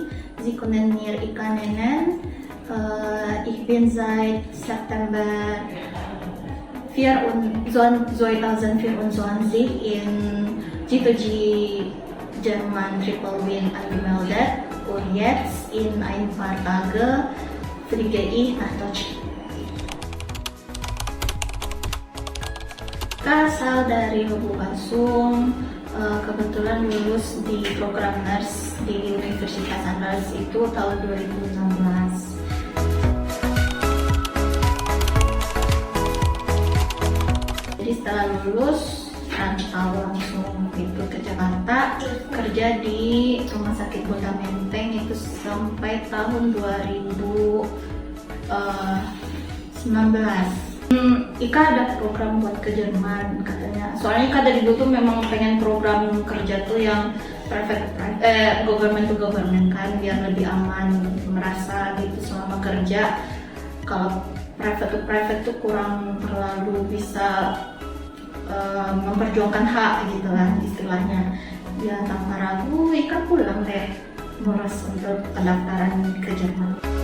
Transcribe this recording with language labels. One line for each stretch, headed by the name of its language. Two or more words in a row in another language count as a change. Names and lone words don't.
German: Sie können mir Ika nennen. Ich bin seit September 2024 in G2G German Triple Win angemeldet und jetzt in ein paar Tage fliege ich nach Deutschland.
Indonesian: Asal dari Lubuk-Basung, kebetulan lulus di program nurse di Universitas Andalas itu tahun 2016. Jadi setelah lulus rantau langsung itu ke Jakarta, kerja di Rumah Sakit Kota Menteng itu sampai tahun 2019. Ika ada program buat ke Jerman katanya. Soalnya Ika dari dulu tuh memang pengen program kerja tuh yang
English: government to government
Indonesian: kan, biar lebih aman, merasa gitu selama kerja. Kalau private tuh kurang terlalu bisa memperjuangkan hak gitu lah istilahnya. Ya tanpa ragu Ika pulang deh ngurus untuk pendaftaran ke Jerman.